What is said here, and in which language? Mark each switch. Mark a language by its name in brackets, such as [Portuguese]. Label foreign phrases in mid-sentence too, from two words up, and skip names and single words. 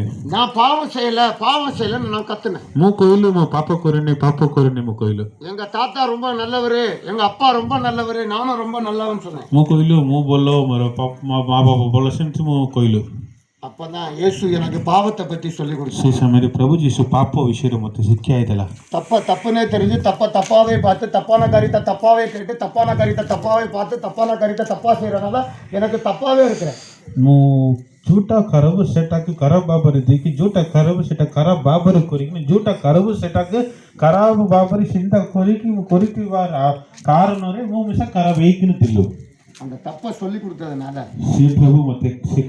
[Tamil] நான் பாவம் செய்யலன்னு நான் கத்துனேன். [Odia] ମୁଁ କହିଲି ମୁଁ ପାପ କରିନି ମୁଁ କହିଲି. [Tamil] எங்க தாத்தா ரொம்ப நல்லவரு, எங்க அப்பா ரொம்ப நல்லவரு, நானும் ரொம்ப நல்லவன்னு சொன்னேன். [Odia] ମୁଁ କହିଲି ମୁଁ ଭଲ, ମୋର ମା ବାବା ଭଲ, ସେମିତି ମୁଁ କହିଲୁ. [Tamil] அப்பதான் இயேசு எனக்கு பாவத்தை பத்தி சொல்லி கொடுத்தார். [Odia] ସେ ସମୟରେ ପ୍ରଭୁ ଯୀଶୁ ପାପ ବିଷୟରେ ମୋତେ ଶିକ୍ଷା ହେଇଥିଲା. [Tamil] தப்புனே தெரிஞ்சு தப்பாவே பார்த்து, தப்பான காரியத்தை தப்பாவே கேட்டு, தப்பான காரியத்தை தப்பாவே பார்த்து, தப்பான காரியத்தை தப்பா செய்யறதுனால எனக்கு தப்பாவே இருக்கிறேன். [Odia] ମୁଁ ଯୋଉଟା ଖରାପ ସେଟାକୁ ଖରାପ ଭାବରେ ଦେଇକି, ଯୋଉଟା ଖରାପ ସେଟା ଖରାପ ଭାବରେ କରିକି, ଯୋଉଟା ଖରାପ ସେଟାକୁ ଖରାପ ଭାବରେ ଚିନ୍ତା କରିକି ମୁଁ କରିଥିବା କାରଣରେ ମୁଁ ମିଶା ଖରାପ ହେଇକି ଥିଲୁ. [Tamil] அந்த தப்பை சொல்லி கொடுத்ததுனால [Odia] ସେ ପ୍ରଭୁ ମୋତେ